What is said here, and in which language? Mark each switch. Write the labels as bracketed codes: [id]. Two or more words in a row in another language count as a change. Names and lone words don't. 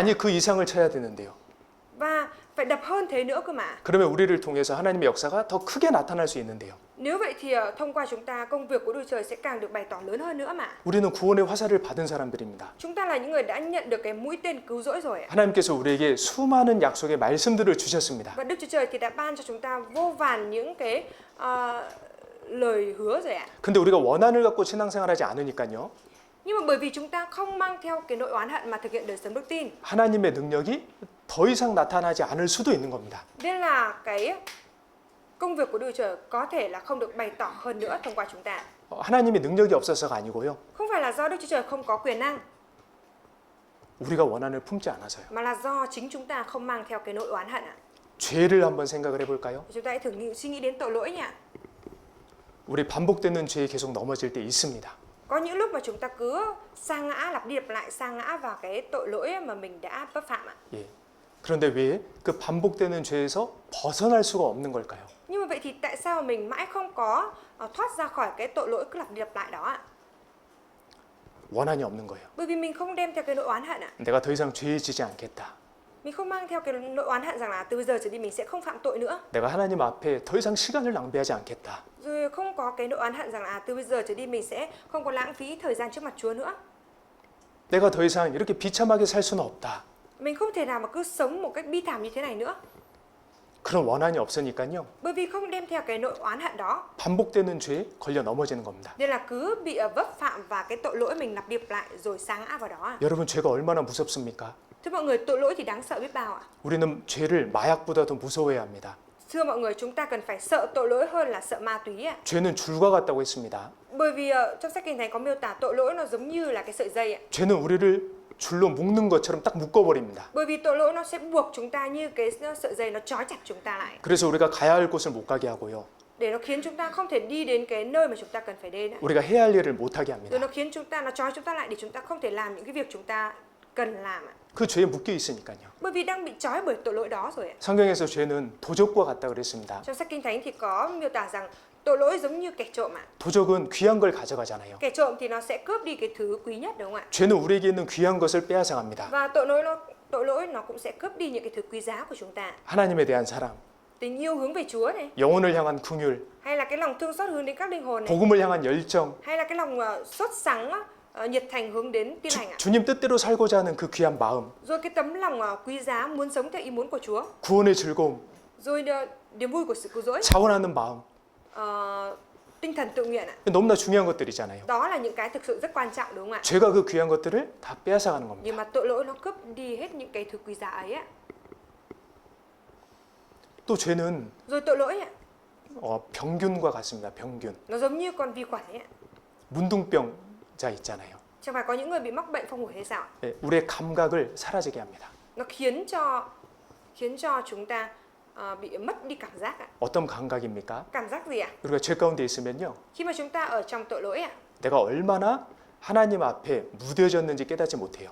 [ko] 아니 그 이상을 쳐야 되는데요. [vi] Và phải đập hơn thế nữa cơ mà. [ko] 그러면 우리를 통해서 하나님의 역사가 더 크게 나타날 수 있는데요. [vi] Nếu vậy thì thông qua chúng ta công việc của Đức Chúa Trời sẽ càng được bày tỏ lớn hơn nữa mà. [ko] 우리는 구원의 화살을 받은 사람들입니다. [vi] Chúng ta là những người đã nhận được cái mũi tên cứu rỗi rồi. [ko] 하나님께서 우리에게 수많은 약속의 말씀들을 주셨습니다. [vi] Và Đức Chúa Trời thì đã ban cho chúng ta vô vàn những cái lời hứa rồi ạ. [ko] 근데 우리가 원한을 갖고 신앙생활하지 않으니까요. [vi] Nhưng mà bởi vì chúng ta không mang theo cái nỗi oán hận mà thực hiện đời sống đức tin, [ko] 하나님의 능력이 더 이상 나타나지 않을 수도 있는 겁니다. [vi] nên là cái công việc của Đức Chúa Trời có thể là không được bày tỏ hơn nữa thông qua chúng ta. [ko] 하나님의 능력이 없어서가 아니고요. [vi] Không phải là do Đức Chúa Trời không có quyền năng, [ko] 우리가 원한을 품지 않아서요. [vi] mà là do chính chúng ta không mang theo cái nỗi oán hận ạ. [ko] 죄를 한번 생각을 해볼까요? [vi] Chúng ta hãy thử suy nghĩ đến tội lỗi nha. [ko] 우리 반복되는 죄에 계속 넘어질 때 있습니다. [vi] Có những lúc mà chúng ta cứ sa ngã, lặp đi lặp lại sa ngã vào cái tội lỗi mà mình đã vấp phạm ạ. [ko] 예. 그런데 왜 그 반복되는 죄에서 벗어날 수가 없는 걸까요? [vi] Nhưng mà vậy thì tại sao mình mãi không có thoát ra khỏi cái tội lỗi cứ lặp đi lặp lại đó ạ? [ko] 원한이 없는 거예요. [vi] Bởi vì mình không đem theo cái nỗi oán hận ạ. [ko] 내가 더 이상 죄에 지지 않겠다. [vi] Mình không mang theo cái nỗi oán hận rằng là từ bây giờ trở đi mình sẽ không phạm tội nữa. [ko] 내가 하나님 앞에 더 이상 시간을 낭비하지 않겠다. [vi] Rồi không có cái nỗi oán hận rằng là từ bây giờ trở đi mình sẽ không có lãng phí thời gian trước mặt Chúa nữa. [ko] 내가 더 이상 이렇게 비참하게 살 수는 없다. [vi] Mình không thể nào mà cứ sống một cách bi thảm như thế này nữa. [ko] 그런 원한이 없으니까요. [vi] Bởi vì không đem theo cái nỗi oán hận đó, [ko] 반복되는 죄에 걸려 넘어지는 겁니다. [vi] nên là cứ bị vấp phạm và cái tội lỗi mình lặp đi lặp lại rồi sa ngã vào đó ạ. [ko] 여러분 죄가 얼마나 무섭습니까? [vi] Thưa mọi người, tội lỗi thì đáng sợ biết bao ạ. [ko] 우리는 죄를 마약보다도 무서워해야 합니다. [vi] Thưa mọi người, chúng ta cần phải sợ tội lỗi hơn là sợ ma túy ạ. [ko] 죄는 줄과 같다고 했습니다. [vi] Bởi vì trong sách Kinh Thánh có miêu tả tội lỗi nó giống như là cái sợi dây ạ. [ko] 죄는 우리를 줄로 묶는 것처럼 딱 묶어버립니다. [vi] Bởi vì tội lỗi nó sẽ buộc chúng ta như cái sợi dây, nó trói chặt chúng ta lại. [ko] 그래서 우리가 가야 할 곳을 못 가게 하고요. [vi] Để nó khiến chúng ta không thể đi đến cái nơi mà chúng ta cần phải đến. [ko] 우리가 해야 할 일을 못 하게 [vi] Rồi [ko] 합니다. [vi] nó khiến chúng ta, nó trói chúng ta lại để chúng ta không thể làm những cái việc chúng ta cần làm ạ. [ko] 그 죄에 묶여 있으니까요. [vi] Bởi vì đang bị trói bởi tội lỗi đó rồi ạ. [ko] 성경에서 죄는 도적과 같다 그랬습니다. [vi] Trong sách Kinh Thánh thì có miêu tả rằng tội lỗi giống như kẻ trộm ạ. [ko] 도적은 귀한 걸 가져가잖아요. [vi] Kẻ trộm thì nó sẽ cướp đi cái thứ quý nhất đúng không ạ? [ko] 죄는 우리에게 있는 귀한 것을 빼앗아갑니다. [vi] Và tội lỗi nó cũng sẽ cướp đi những cái thứ quý giá của chúng ta. [ko] 하나님에 대한 사랑, [vi] Tình yêu hướng về Chúa này, [ko] 영혼을 향한 긍휼, [vi] hay là cái lòng thương xót hướng đến các linh hồn này, [ko] 복음을 향한 열정, [vi] hay là cái lòng sốt sắng nhiệt thành hướng đến tin lành ạ. [ko] 주님 뜻대로 살고자 하는 그 귀한 마음, [vi] Rồi cái tấm lòng quý giá muốn sống theo ý muốn của Chúa, [ko] 구원의 즐거움, [vi] rồi niềm vui của sự cứu rỗi, [ko] 자원하는 마음, [vi] tinh thần tự nguyện ạ. [ko] 너무나 중요한 것들이잖아요. [vi] Đó là những cái thực sự rất quan trọng đúng không ạ? [ko] 죄가 그 귀한 것들을 다 빼앗아가는 [vi] Nhưng [ko] 겁니다. [vi] mà tội lỗi nó cướp đi hết những cái thứ quý giá ấy ạ. [ko] 또 죄는 [vi] Rồi tội lỗi ạ, [ko] 병균과 같습니다. 병균. [vi] nó giống như con vi khuẩn ấy ạ. [ko] 문둥병자 있잖아요. [vi] Chẳng phải có những người bị mắc bệnh phong hủi hay sao ạ? [ko] 예, 우리의 감각을 사라지게 합니다. [vi] Nó khiến cho chúng ta bị mất đi cảm giác ạ. [ko] 어떤 감각입니까? [vi] Cảm giác gì ạ? [ko] 우리가 죄 가운데 있으면요. [vi] Khi mà chúng ta ở trong tội lỗi ạ, [ko] 내가 얼마나 하나님 앞에 무뎌졌는지 깨닫지 못해요.